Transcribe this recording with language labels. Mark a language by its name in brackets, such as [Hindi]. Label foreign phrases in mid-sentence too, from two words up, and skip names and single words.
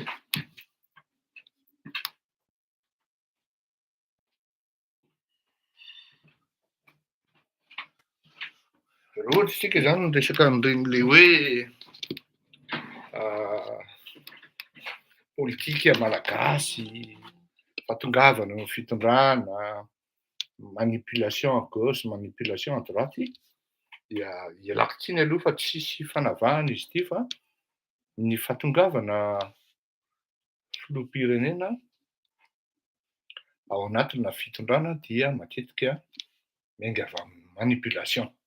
[Malagasy] Raha ohatra isika zany miresaka amin'ireny le hoe politika malagasy, fatongavana ny fitondrana, [French] manipulation à gauche, manipulation à droite [Malagasy] dia ialako tsiny aloha fa tsisy fanavahana izy ity fa ny fatongavana filoham-pirenena ao anatina fitondrana dia matetika miainga avy amin'ny manipulation.